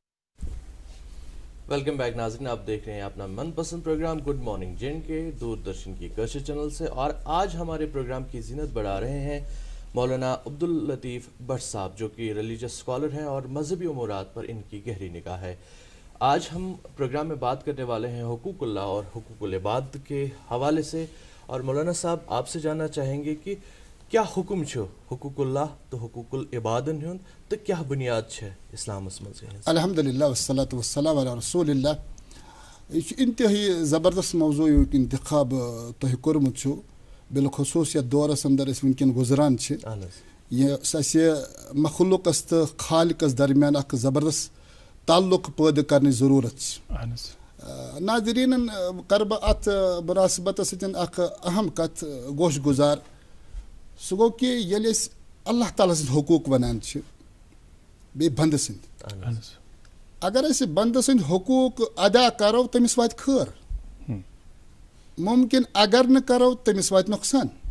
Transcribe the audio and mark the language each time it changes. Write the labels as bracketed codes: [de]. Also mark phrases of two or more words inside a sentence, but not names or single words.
[en] welcome back [ur] ناظرین, آپ دیکھ رہے ہیں اپنا من پسند پروگرام گڈ مارننگ JNK دوردرشن کی کشر چینل سے, اور آج ہمارے پروگرام کی زینت بڑھا رہے ہیں مولانا عبداللطیف بٹ صاحب, جو کہ [en] religious scholar [ur] ہیں اور مذہبی امورات پر ان کی گہری نگاہ ہے. آج ہم پروگرام میں بات کرنے والے ہیں حقوق اللہ اور حقوق العباد کے حوالے سے, اور مولانا صاحب آپ سے جاننا چاہیں گے کہ [ks] کیا حکم چھو حقوق اللہ تو حقوق العبادن ہند تو کیا بنیاد چھ اسلامس مز. [ar] الحمدللہ والصلاۃ والسلام علی رسول اللہ. [ks] یہ انتہائی زبردست موضوع انتخاب تہ کورمت چھو, بالخصوص یتھ دورس اندر اس ونکن گزران چھ. یہ مخلوقس تو خالقس درمیان اخ زبردست تعلق پیدا کرنے ضرورت. ناظرین کر بہ ات مناسبت سۭتۍ اخ اہم کت گوش گزار, سہ گو کہ ییٚلہِ أسۍ اللہ تعالیٰ سٕنٛدۍ حقوٗق ونان چھِ بیٚیہِ بنٛدٕ سٕنٛدۍ, اگر أسۍ بنٛدٕ سٕنٛدۍ حقوٗق ادا کرو تٔمِس واتہِ خٲر, ممکن اگر نہٕ کرو تٔمِس واتہِ نۄقصان.